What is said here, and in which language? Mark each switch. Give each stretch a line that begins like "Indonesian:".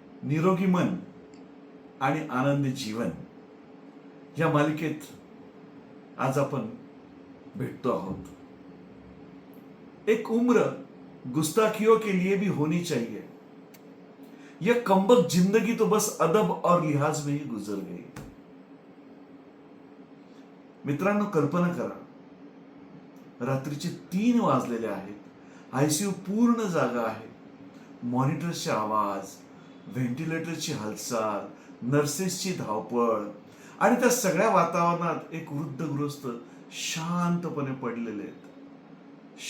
Marathi: निरोगी मन आणि आनंदी जीवन या मालिकेत आज आपण भेटतो आहोत।
Hindi: एक उम्र गुस्ताखियों के लिए भी होनी चाहिए, यह कमबख्त जिंदगी तो बस अदब और लिहाज में ही गुजर गई।
Marathi: मित्रांनो, कल्पना करा, रात्रीचे 3 वाजलेले आहेत, आयसीयू पूर्ण जागा आहे, मॉनिटरचे आवाज, व्हेंटिलेटरची हालचाल, नर्सेसची धावपळ आणि त्या सगळ्या वातावरणात एक वृद्ध गृहस्थ शांतपणे पडलेले आहेत।